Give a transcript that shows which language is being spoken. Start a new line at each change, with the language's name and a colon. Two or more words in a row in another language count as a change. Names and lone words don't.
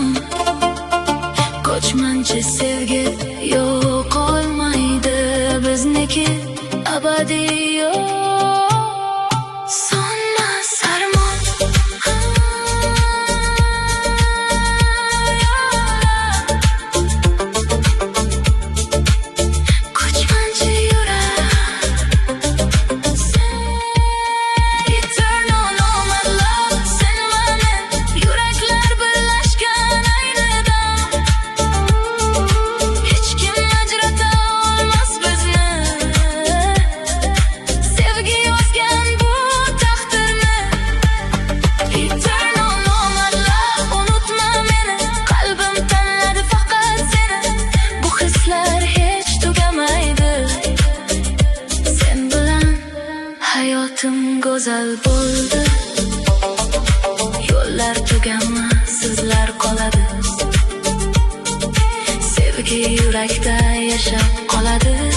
Uzbek: Ko'chmanchi sevgi yo'qolmaydi bizniki, abadiy yo'q, sonmas armon. Ko'chmanchi yurak,
English: eternal nomad love,
Uzbek: sen va men yuraklar birlashgan ayni dam. Hech kim ajrata olmas bizni, sevgi yozgan bu taqdirni.
English: Eternal nomad love,
Uzbek: unutma meni, qalbim tanladi faqat seni. Bu hislar hech tugamaydi, sen bilan hayotim go'zal bo'ldi. Yo'llar tugamas, sizlar qoladi, sevgi yurakda yashab qoladi.